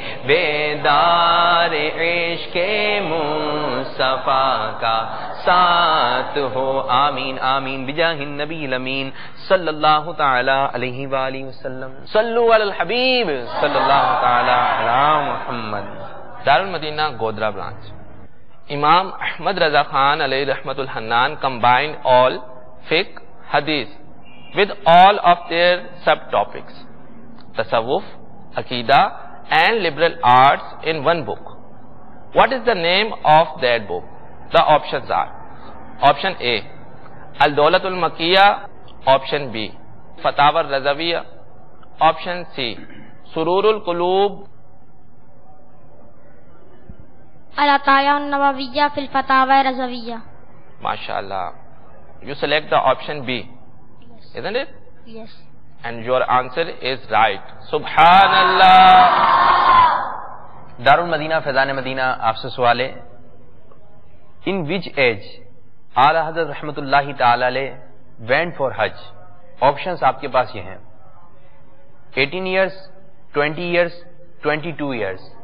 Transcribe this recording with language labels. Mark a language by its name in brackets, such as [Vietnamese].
[Urdu] بیدار عشق مصطفیٰ کا ساتھ ہو، آمین آمین بجاہ النبی الامین صلی اللہ تعالی علیہ وآلہ وسلم۔ صلو علی الحبیب صلی اللہ تعالی علی محمد۔ [English] Darulmadinah Godhra branch. Imam Ahmad Raza Khan علیہ رحمت الحنان combined all fiqh, hadith with all of their subtopics, tasawwuf, aqidah and liberal arts in one book. What is the name of that book? The options are: option A, Al-Dawlat al-Makkiyya; option B, Fatawa al-Razawiyya; option C, Surur al-Qulub; [Arabic] العطایا النوویہ فی الفتاوی رضویہ۔ [English] MashaAllah. You select the option B, isn't it? Yes. And your answer is right. [Arabic] Subhanallah. [Urdu] Darul Madinah Faizan Madina آپ سے سوال ہے: [English] in which age Ala Hazrat رحمت اللہ تعالی علیہ went for [Urdu] حج؟ آپشنز آپ کے پاس یہ ہیں: 18 years, 20 years, 22 years۔